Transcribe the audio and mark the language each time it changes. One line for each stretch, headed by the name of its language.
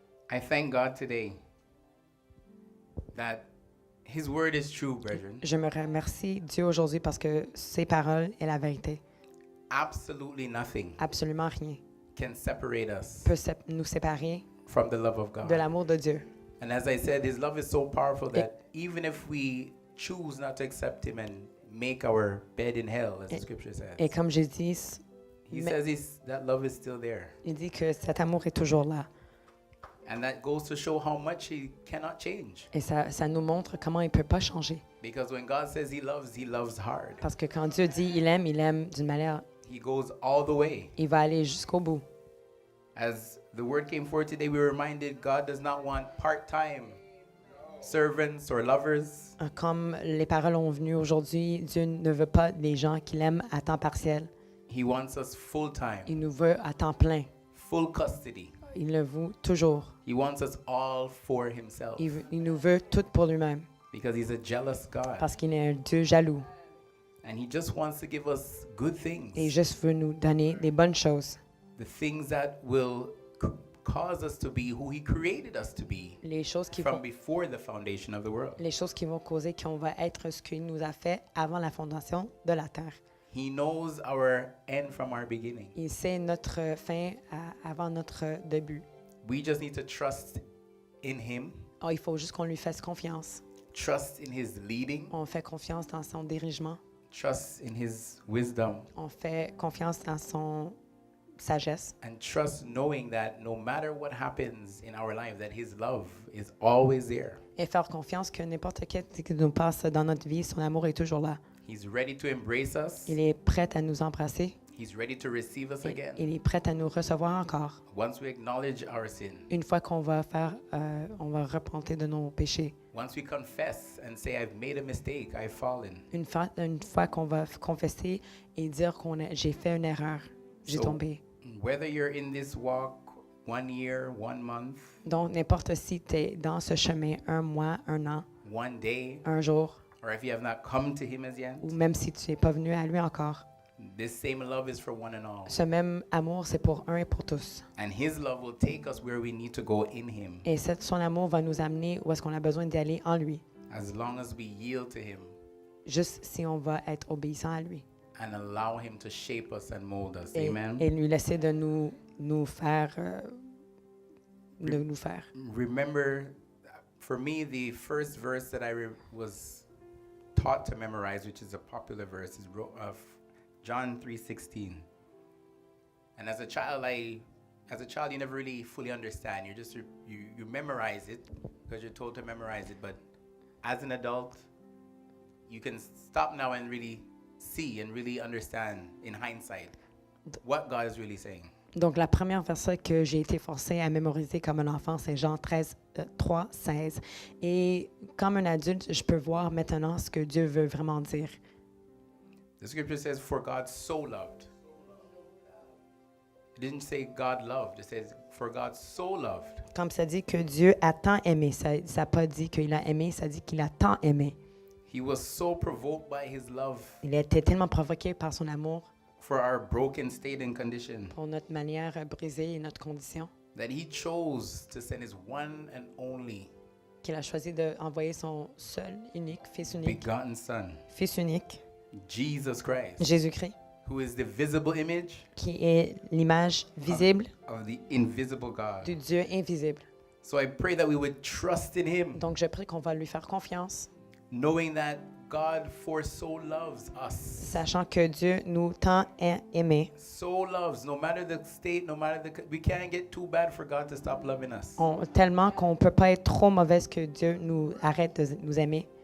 English: I thank God today that his word is true, brethren.
French: Je me remercie Dieu aujourd'hui parce que ses paroles est la vérité.
English: Absolutely nothing
French: Absolument rien
English: can separate us
French: peut nous séparer
English: from the love of
French: de
English: God.
French: l'amour de Dieu.
English: And as I said, his love is so powerful that even if we choose not to accept him and make our bed in hell, as the scripture
French: Et
English: says,
French: comme j'ai dit,
English: he says that love is still there.
French: il dit que cet amour est toujours là.
English: And that goes to show how much he cannot change.
French: Et ça nous montre comment il ne peut pas changer.
English: Because when God says he loves hard.
French: Parce que quand Dieu dit il aime d'une manière,
English: He goes all the way.
French: il va aller jusqu'au bout.
English: As the word came forth today, we were reminded God does not want part-time servants or lovers.
French: Comme les paroles ont venu aujourd'hui, Dieu ne veut pas des gens qu'il aime à temps partiel.
English: He wants us full-time,
French: Il nous veut à temps plein.
English: full custody.
French: Il le veut toujours.
English: He wants us all for himself
French: Il nous veut tout pour lui-même.
English: because he's a jealous God.
French: Parce qu'il est un Dieu jaloux.
English: And he just wants to give us good things,
French: Et juste veut nous donner des bonnes choses.
English: the things that will cause us to be who he created us to be
French: Les choses qui
English: from
French: vont,
English: before the foundation of the world.
French: les choses qui vont causer qu'on va être ce qu'il nous a fait avant la fondation de la terre.
English: He knows our end from our beginning.
French: Il sait notre fin avant notre début.
English: We just need to trust in Him,
French: Oh, il faut juste qu'on lui fasse confiance.
English: trust in His leading,
French: On fait confiance dans son dirigement.
English: trust in His wisdom,
French: On fait confiance dans son sagesse.
English: and trust knowing that no matter what happens in our life, that His love is always there.
French: Et faire confiance que n'importe quel qui nous passe dans notre vie, son amour est toujours là.
English: He's ready to embrace us.
French: Il est prêt à nous embrasser.
English: He's ready to receive us again.
French: Il est prêt à nous recevoir encore.
English: Once we acknowledge our sin,
French: Une fois qu'on va on va repenter de nos péchés.
English: once we confess and say, I've made a mistake, I've fallen.
French: Une fois qu'on va confesser et dire j'ai fait une erreur, j'ai
English: So,
French: tombé.
English: whether you're in this walk 1 year, 1 month,
French: Donc, n'importe si tu es dans ce chemin 1 mois, 1 an,
English: 1 day,
French: 1 jour,
English: or if you have not come to Him as yet,
French: ou même si tu n'es pas venu à lui encore,
English: this same love is for one and all.
French: ce même amour, c'est pour un et pour tous.
English: And His love will take us where we need to go in Him,
French: Et son amour va nous amener où est-ce qu'on a besoin d'y aller en lui,
English: as long as we yield to Him
French: juste si on va être obéissant à lui.
English: and allow Him to shape us and mold us.
French: Et,
English: Amen.
French: et lui laisser de nous faire. De nous faire.
English: Remember, for me, the first verse that I was taught to memorize, which is a popular verse, is of John 3:16. And as a child, you never really fully understand. You memorize it because you're told to memorize it. But as an adult, you can stop now and really see and really understand in hindsight what God is really saying.
French: Donc, la première verset que j'ai été forcée à mémoriser comme un enfant, c'est Jean 3, 16. Et comme un adulte, je peux voir maintenant ce que Dieu veut vraiment dire.
English: The scripture says, "For God so loved." It didn't say God loved. It says, "For God so loved."
French: Comme ça dit que Dieu a tant aimé. Ça n'a pas dit qu'il a aimé, ça dit qu'il a tant aimé.
English: He was so provoked by His love
French: Il a été tellement provoqué par son amour
English: for our broken state and condition
French: pour notre manière brisée et notre condition
English: that He chose to send His one and only
French: qu'il a choisi d'envoyer son seul, unique, fils unique, Fils unique, Jesus Christ, Jésus-Christ,
English: who is the visible image
French: qui est l'image visible
English: of the invisible God.
French: du Dieu invisible.
English: So I pray that we would trust in Him,
French: Donc, je prie qu'on va lui faire confiance,
English: knowing that God for so loves us.
French: sachant que Dieu nous tant a aimés.
English: So loves, no matter the state, no matter we can't get too bad for God to stop loving us.
French: Tellement qu'on ne peut pas être trop mauvaise que Dieu nous arrête de nous aimer.